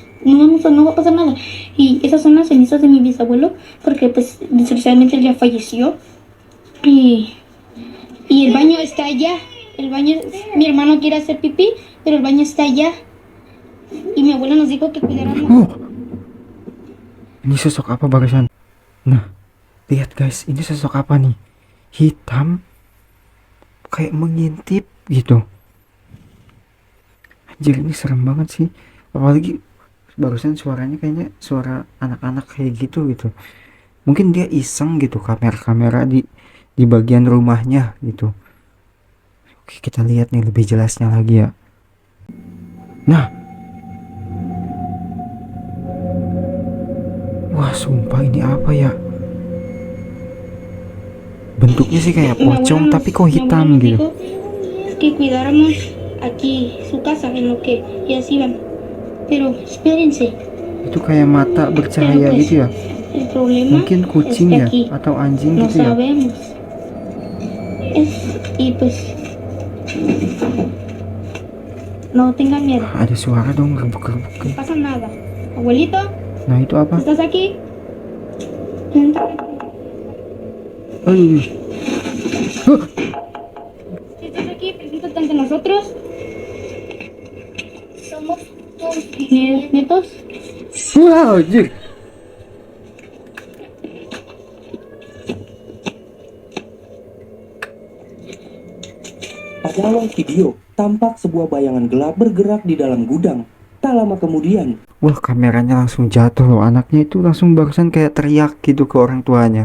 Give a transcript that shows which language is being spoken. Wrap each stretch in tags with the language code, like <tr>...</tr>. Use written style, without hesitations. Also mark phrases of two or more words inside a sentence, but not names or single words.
<es>No va a pasar nada. Y esas son las cenizas de mi bisabuelo, porque pues desgraciadamente él ya falleció. Y el baño está allá. El baño, mi hermano quiere hacer pipí, pero el baño está allá. Y mi abuela nos dijo que cuidáramos.</es> <id>Oh, ini sosok apa bagusan? Nah, lihat guys, ini sosok apa nih? Hitam, kayak mengintip gitu. Anjir, ini serem banget sih. Apalagi barusan suaranya kayaknya suara anak-anak kayak gitu. Mungkin dia iseng gitu kamera di bagian rumahnya gitu. Oke, kita lihat nih lebih jelasnya lagi ya. Nah, wah sumpah ini apa ya? Bentuknya sih kayak pocong tapi kok hitam gitu.</id> <es>Que cuidáramos aquí su casa en lo que ellas iban. Pero espérense.</es> <id>Itu kayak mata bercahaya gitu ya.</id> <es>El problema</es> <id>Mungkin kucing ya</id> <es>es que aquí</es> <id>atau anjing</id> <es>no</es> <id>gitu ya.</id> <es>sabemos. Y pues no tengan miedo.</es> <id>Ada suara dong</id> <es>No</es> <id>rebuk-rebuk.</id> <es>pasa nada. Abuelito,</es> <id>Nah itu apa?</id> <es>¿estás aquí?</es> <id>Aduh. Huh.</id> <es>Si estás aquí, preséntate ante nosotros. Somos tus nietos.</es> <id>Wow, anjir. Pada awal video, tampak sebuah bayangan gelap bergerak di dalam gudang. Tak lama kemudian, Wah, kameranya langsung jatuh loh. Anaknya itu langsung barusan kayak teriak gitu ke orang tuanya.</id>